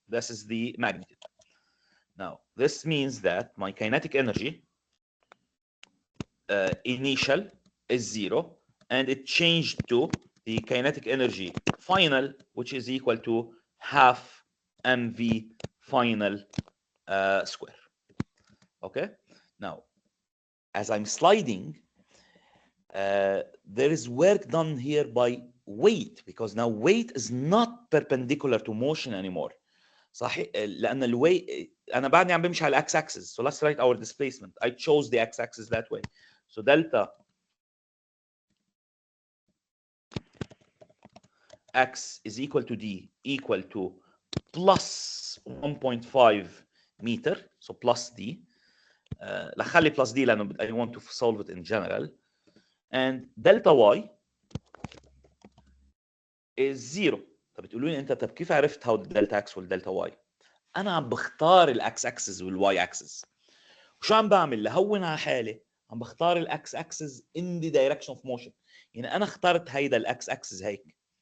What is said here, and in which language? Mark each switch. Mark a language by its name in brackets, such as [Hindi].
[English] This is the magnitude. Now, this means that my kinetic energy initial is 0, and it changed to the kinetic energy final, which is equal to half mv final square. Okay. Now, as I'm sliding, there is work done here by weight, because now weight is not perpendicular to motion anymore. [Arabic] صحيح، لان الوي انا بعدني عم بمشي على الاكس اكسس. [English] So let's write our displacement. I chose the x axis that way. So delta x is equal to d equal to plus 1.5 meter. So plus d. [Arabic] خلي [English] plus d [Arabic] لانه [English] I want to solve it in general. And delta y is 0. [Arabic] طب بتقولوا لي انت طب كيف عرفت [English] how delta x [Arabic] والdelta y؟ انا عم بختار الاكس اكسس والواي اكسس. وشو عم بعمل لهون على حالي؟ عم بختار الاكس اكسس [English] in the direction of motion. [Arabic] يعني انا اخترت هيدا الاكس اكسس هيك.